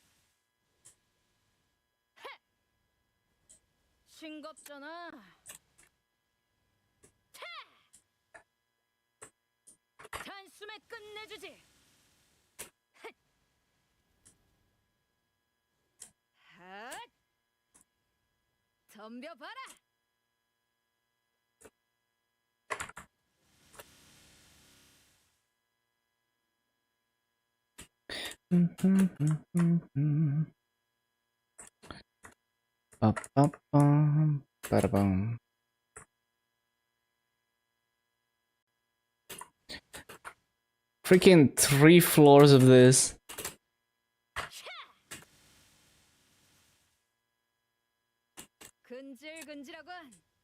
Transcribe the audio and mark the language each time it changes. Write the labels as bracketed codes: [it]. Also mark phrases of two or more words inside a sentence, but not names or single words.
[ko] 싱겁잖아. 단숨에 끝내주지. 핫! 덤벼봐라. Ba-ba-bum, ba-da-bum. [en] Freaking 3 floors of this. [ko] 근질근질하군.